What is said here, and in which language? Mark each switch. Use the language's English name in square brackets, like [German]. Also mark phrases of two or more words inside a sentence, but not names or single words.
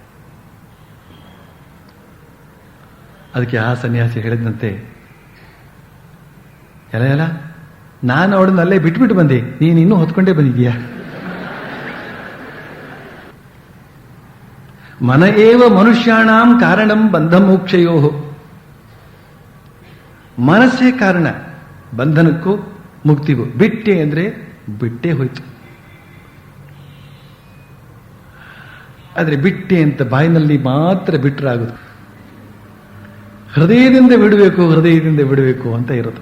[Kannada] ಅದಕ್ಕೆ ಆ ಸನ್ಯಾಸಿ ಹೇಳಿದಂತೆ, ಎಲ್ಲ ನಾನು ಅವಳನ್ನ ಅಲ್ಲೇ ಬಿಟ್ಬಿಟ್ಟು ಬಂದೆ, ನೀನು ಇನ್ನೂ ಹೊತ್ಕೊಂಡೇ ಬಂದಿದ್ದೀಯಾ? [Sanskrit] ಮನ ಏವ ಮನುಷ್ಯಾಣಾಂ ಕಾರಣಂ ಬಂಧ ಮೋಕ್ಷಯೋ. [Kannada] ಮನಸ್ಸೇ ಕಾರಣ ಬಂಧನಕ್ಕೂ ಮುಕ್ತಿಗೂ. ಬಿಟ್ಟೆ ಅಂದ್ರೆ ಬಿಟ್ಟೇ ಹೋಯ್ತು. ಆದ್ರೆ ಬಿಟ್ಟೆ ಅಂತ ಬಾಯಿನಲ್ಲಿ ಮಾತ್ರ ಬಿಟ್ಟರಾಗುದು. ಹೃದಯದಿಂದ ಬಿಡಬೇಕು, ಹೃದಯದಿಂದ ಬಿಡಬೇಕು ಅಂತ ಇರೋದು.